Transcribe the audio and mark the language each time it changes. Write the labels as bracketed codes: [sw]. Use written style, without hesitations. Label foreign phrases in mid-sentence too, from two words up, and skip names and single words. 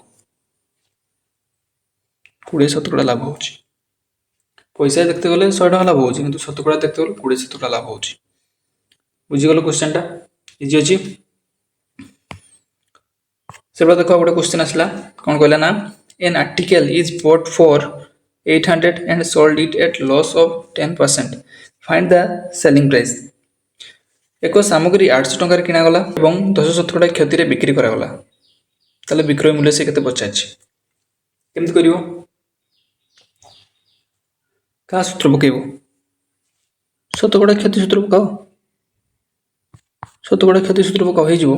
[or] 20 ଶତକଡ଼ା ଲାଭ ହେଉଛି। ପଇସା ଦେଖତେ ଗଲେ 100 ଟଙ୍କା ଲାଭ ହେଉଛି, କିନ୍ତୁ ଶତକଡ଼ା ଦେଖତେ ଗଲେ 20 ଶତକଡ଼ା ଲାଭ ହେଉଛି। ବୁଝିଗଲ କ୍ୱେଶ୍ଚନଟା? ଇଜି ଅଛି। ସେବେଳେ ଦେଖ ଗୋଟେ କ୍ୱେଶ୍ଚନ ଆସିଲା, କ'ଣ କହିଲା ନା [en] an article is bought for 800 and sold it at loss of 10%. Find the selling price. [or] ଏକ ସାମଗ୍ରୀ 800 ଟଙ୍କାରେ କିଣାଗଲା ଏବଂ 10 ଶତକଡ଼ା କ୍ଷତିରେ ବିକ୍ରି କରାଗଲା, ତାହେଲେ ବିକ୍ରୟ ମୂଲ୍ୟ ସେ କେତେ ପଚାରିଛି? କେମିତି କରିବ? କାହା ସୂତ୍ର ପକେଇବ? ଶତକଡ଼ା କ୍ଷତି ସୂତ୍ର ପକାଅ। ଶତକଡ଼ା କ୍ଷତି ସୂତ୍ର ପକାଅ, ହେଇଯିବ।